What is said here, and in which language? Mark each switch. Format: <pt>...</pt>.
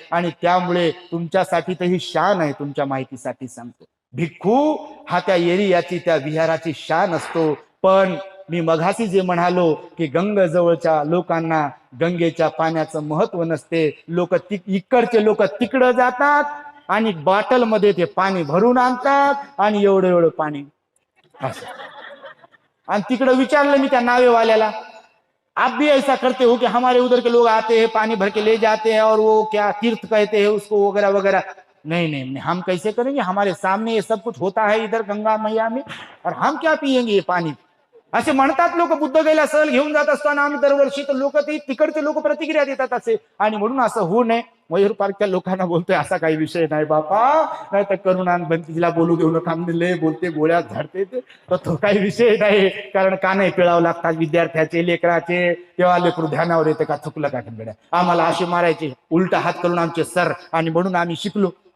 <mr>आणि त्यामुळे तुमच्यासाठी तर ही शान आहे. तुमच्या माहितीसाठी सांगतो, भिक्खू हा त्या एरियाची, त्या विहाराची शान असतो. पण मी मघाशी जे म्हणालो की गंगेजवळच्या लोकांना गंगेच्या पाण्याचं महत्व नसते. लोक इकडचे लोक तिकडं जातात आणि बॉटलमध्ये ते पाणी भरून आणतात आणि एवढं एवढं पाणी असं. आणि तिकडं विचारलं मी त्या नावेवाल्याला,</mr> <hi>आप भी ऐसा करते हो कि हमारे उधर के लोग आते हैं, पानी भर के ले जाते हैं और वो क्या तीर्थ कहते हैं उसको वगैरह वगैरह. नहीं नहीं नहीं, हम कैसे करेंगे, हमारे सामने ये सब कुछ होता है इधर गंगा मैया में, और हम क्या पियेंगे ये पाणी.</hi> <mr>असे म्हणतात लोक. बुद्धगयेला सहल घेऊन जात असताना आम्ही दरवर्षी, तर लोक ते तिकडचे लोक प्रतिक्रिया देतात असे. आणि म्हणून असं होऊ नये. मयूर पार्कच्या लोकांना बोलतोय असा काही विषय नाही बापा, नाही तर करुणानंद भंतेजीला बोलू देऊ नका, लय बोलते, गोळ्यात झाडते, तर तो काही विषय नाही. कारण कानही पिळावं लागतात विद्यार्थ्याचे, लेकराचे. तेव्हा लेकरू ध्यानावर येते का चुकलं का गड्या, आम्हाला असे मारायचे उलटा हात करून आमचे सर. आणि म्हणून आम्ही शिकलो.</mr>